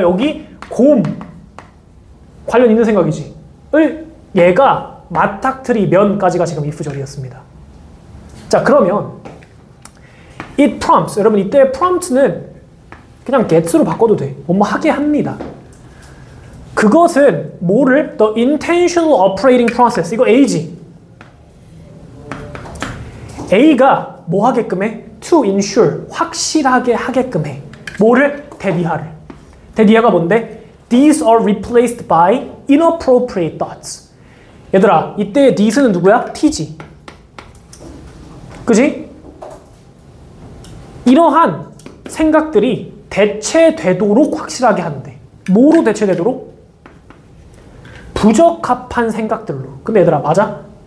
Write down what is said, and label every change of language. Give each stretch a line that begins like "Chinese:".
Korean: 여기 곰 관련 있는 생각이지. 을 얘가 맞닥뜨리면까지가 지금 if절이었습니다. 자 그러면 it prompts, 여러분 이때 prompt는 그냥 get으로 바꿔도 돼. 뭐뭐 하게 합니다. 그것은 뭐를?
English: The intentional operating process.
Korean: 이거 A지. A가 뭐 하게끔 해? To ensure. 확실하게 하게끔 해. 뭐를? 대리하를. 대리하가 뭔데?
English: These are replaced by inappropriate thoughts.
Korean: 얘들아, 이때 these는 누구야? T지. 그지? 이러한 생각들이 대체되도록 확실하게 한대. 뭐로 대체되도록? 부적합한 생각들로. 근데 얘들아 맞아?